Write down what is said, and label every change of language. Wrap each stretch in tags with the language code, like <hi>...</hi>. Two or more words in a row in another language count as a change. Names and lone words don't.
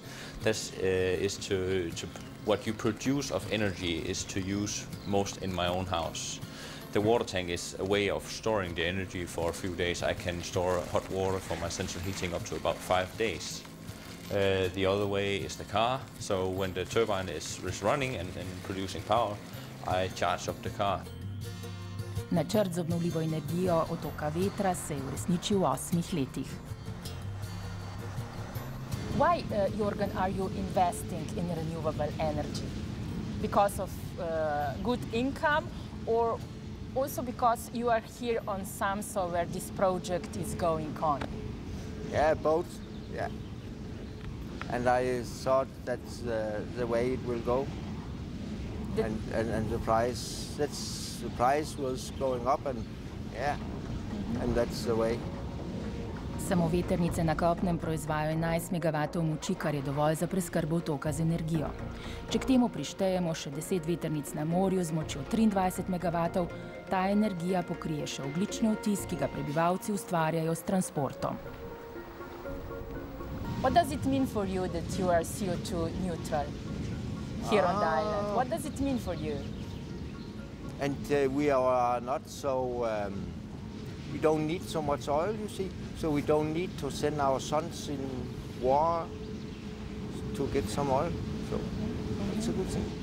<en>This is what you produce of energy is to use most in my own house. The water tank is a way of storing the energy for a few days. I can store hot water for my central heating up to about 5 days. The other way is the car. So when the turbine is running and producing power, I charge up the car.</en> <sl>Načrt z obnovljivo energijo Otoka vetra se je uresničil v 8 letih.</sl> <en>Why, Jorgen, are you investing in renewable energy? Because of good income, or also because you are here on Samso where this project is going on? Yeah, both. Yeah. And I thought that's the way it will go. And the price was going up, and yeah, and that's the way.</en> <sl>Samo vetrnice na kopnem proizvajajo 11 megavatov moči, kar je dovolj za preskrbo otoka z energijo. Če k temu prištejemo še 10 vetrnic na morju z močjo 23 megavatov, ta energija pokrije še ogljični odtis, ki ga prebivalci ustvarjajo s transportom.</sl> <en>What does it mean for you that you are CO2 neutral here on the island? What does it mean for you? And we are not so, we don't need so much oil, you see, so we don't need to send our sons in war to get some oil, so it's a good thing.</en>